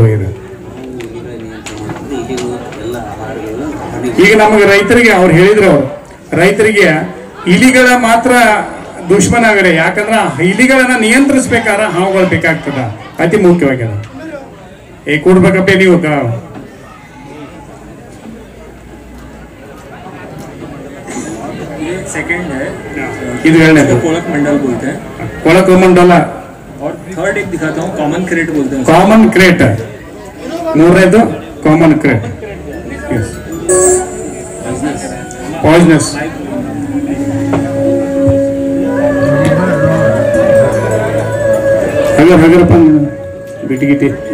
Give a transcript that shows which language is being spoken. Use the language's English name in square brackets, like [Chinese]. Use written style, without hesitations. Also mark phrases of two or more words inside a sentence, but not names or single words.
[Kannada] ಇದು ಈಗ ನಮಗೆ ರೈತರಿಗೆ ಅವ್ರು ಹೇಳಿದ್ರು, ರೈತರಿಗೆ ಇಲಿಗಳ ಮಾತ್ರ ದುಶ್ಮನ ಆಗದೆ. ಯಾಕಂದ್ರೆ ಇಲಿಗಳನ್ನ ನಿಯಂತ್ರಿಸಬೇಕಾದ್ರೆ ಹಾವುಗಳು ಬೇಕಾಗ್ತದ, ಅತಿ ಮುಖ್ಯವಾಗಿ. ಅದು ಕೊಡ್ಬೇಕಪ್ಪ ನೀವು. [Hindi] सेकंड है, [Kannada] ಇದು ಎರಡನೇದು [Hindi] कोलक मंडल बोलते हैं, [Kannada] ಕೊಳಕು ಮಂಡಲ. [Hindi] और थर्ड एक दिखाता हूँ, [English] common krait [Hindi] बोलते हैं. [English] common krait, [Kannada] ಮೂರನೇದು [English] common krait. [Kannada] ಪಾಯ್ಸನಸ್. ಹಗರಪ್ಪ ಬಿಟ್ಟಿಗಿಟ್ಟಿ.